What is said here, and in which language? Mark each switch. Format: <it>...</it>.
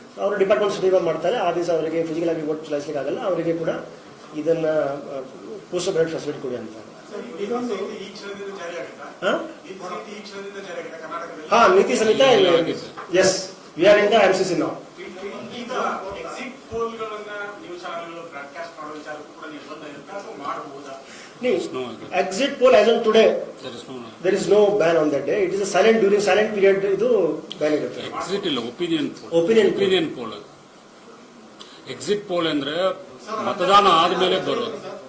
<kn>ಅವರು department certify ಮಾಡ್ತಾರೆ, ಆ ದಿವಸ ಅವರಿಗೆ ಫಿಸಿಕಲ್ ಆಗಿ ವೋಟ್ ಚಲಾಯಿಸಲಿಕ್ಕೆ ಆಗಲ್ಲ, ಅವರಿಗೆ ಕೂಡ ಇದನ್ನ ಪೋಸ್ಟಲ್ ಬ್ಯಾಲೆಟ್ ಫೆಸಿಲಿಟಿ ಕೊಡಿ ಅಂತ. ಈ ಕ್ಷಣದಿಂದ ಜಾರಿ ಆಗುತ್ತಾ? ಈ ಕ್ಷಣದಿಂದ ಜಾರಿ ಆಗುತ್ತಾ ಕರ್ನಾಟಕದಲ್ಲಿ? ಹಾ, ನೀತಿ ಸಂಹಿತ</kn> <en>Yes, we are in the MCC ನಾವು.</en> <kn>ಈಗ ಎಕ್ಸಿಟ್ ಪೋಲ್ಗಳನ್ನ ನ್ಯೂಸ್ ಚಾನೆಲ್ ಬ್ರಾಡ್ಕಾಸ್ಟ್ ಮಾಡೋ ವಿಚಾರಕ್ಕೂ ಕೂಡ ನಿರ್ಬಂಧ ಇರುತ್ತೆ ಅಥವಾ ಮಾಡಬಹುದಾ?</kn> <en>Exit poll as on today, there is no ban on that day. It is a silent during silent period.</en> <kn>ಇದು ಬ್ಯಾನ್ ಇರುತ್ತೆ. ಎಕ್ಸಿಟ್ ಇಲ್ಲ, ಒಪಿನಿಯನ್ ಪೋಲ್. ಎಕ್ಸಿಟ್ ಪೋಲ್ ಅಂದ್ರೆ ಮತದಾನ ಆದ್ಮೇಲೆ ಬರೋದು.</kn>